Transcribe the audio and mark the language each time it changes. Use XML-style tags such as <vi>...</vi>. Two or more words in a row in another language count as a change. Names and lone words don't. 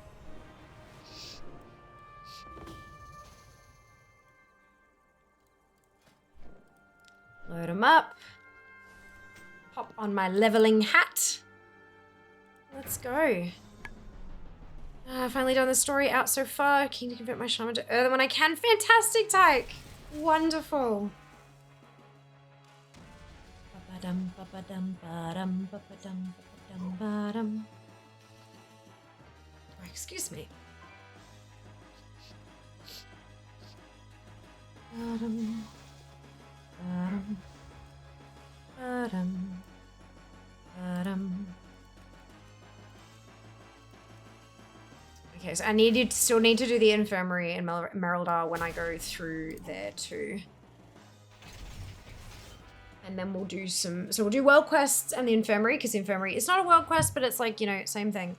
<en>Load them up. Pop on my leveling hat. Let's go. Finally done the story out so far. Keen to convert my shaman to earth when I can. Fantastic, Tyke. Wonderful. Ba-ba-dum, ba-ba-dum, ba-dum, ba-ba-dum, ba-ba-dum, ba-dum. Oh, excuse me. Ba-dum, ba-dum, ba-dum, ba-dum. Okay, so I still need to do the infirmary in Merildar when I go through there too. And then we'll do so we'll do world quests and the infirmary, because the infirmary is not a world quest, but it's like, you know, same thing.</en>